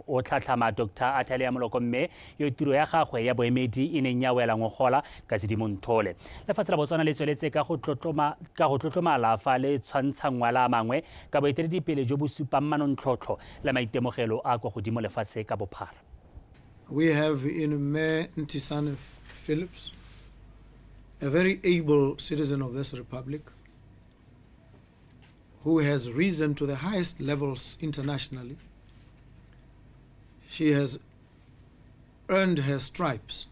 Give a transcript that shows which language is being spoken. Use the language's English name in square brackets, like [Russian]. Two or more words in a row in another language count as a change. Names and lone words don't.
[Tswana] O tlhatlhama Dr. Athalia Moloko mme yo tiro ya gagwe ya boemedi e neng ya wela ngogola ka Sedimonthole. Lefatshe la Botswana le tsweletse ka go tlotlomala fa le tshwantsha ngwala a mangwe ka boeteledipele jo bo supang manontlhotlho le maitemogelo a kwa godimo lefatshe ka bophara. [English] We have in Mayor Ntisana Phillips, a very able citizen of this republic, who has risen to the highest levels internationally. She has earned her stripes.